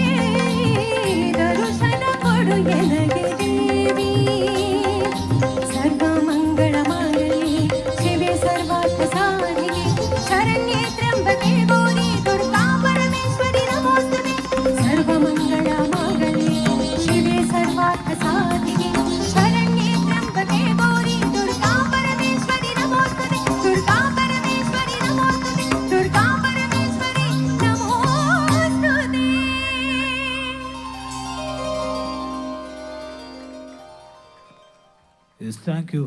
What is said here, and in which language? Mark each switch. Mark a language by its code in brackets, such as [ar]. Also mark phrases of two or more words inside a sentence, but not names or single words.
[kn] ದರುಶನ ಕೊಡು ಎನಗೆ ದೇವಿ [sa] ಸರ್ವಮಂಗಳ ಮಾಂಗಲ್ಯೆ ಶಿವೆ ಸರ್ವಾರ್ಥ ಸಾಧಿಕೆ ಶರಣ್ಯೆ ತ್ರ್ಯಂಬಕೆ ಗೌರಿ ದುರ್ಗಾ ಪರಮೇಶ್ವರಿ ನಮೋಸ್ತುತೆ ಸರ್ವಮಂಗಳ ಮಾಂಗಲ್ಯೆ ಶಿವೆ ಸರ್ವಾರ್ಥ ಸಾಧಿಕೆ ಶರಣ್ಯೆ ತ್ರ್ಯಂಬಕೆ ಗೌರಿ ದುರ್ಗಾ ಪರಮೇಶ್ವರಿ ನಮೋಸ್ತುತೆ ದುರ್ಗಾ ಪರಮೇಶ್ವರಿ ನಮೋಸ್ತುತೆ ದುರ್ಗಾ ಪರಮೇಶ್ವರಿ ನಮೋಸ್ತುತೆ [en] Yes thank you.